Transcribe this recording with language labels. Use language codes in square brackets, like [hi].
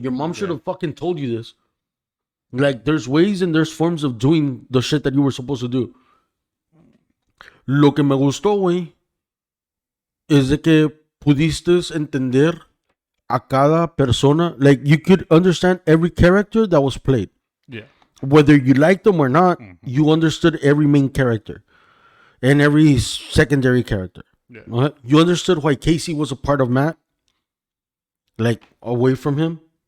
[en] Your mom should have fucking told you this. Like, there's ways and there's forms of doing the shit that you were supposed to do. [es] Lo que me gustó, güey, es de que pudiste entender a cada persona. [en] Like, you could understand every character that was played. Yeah. Whether you liked them or not, you understood every main character and every secondary character. Yeah. You understood why Casey was a part of Matt, like, away from him.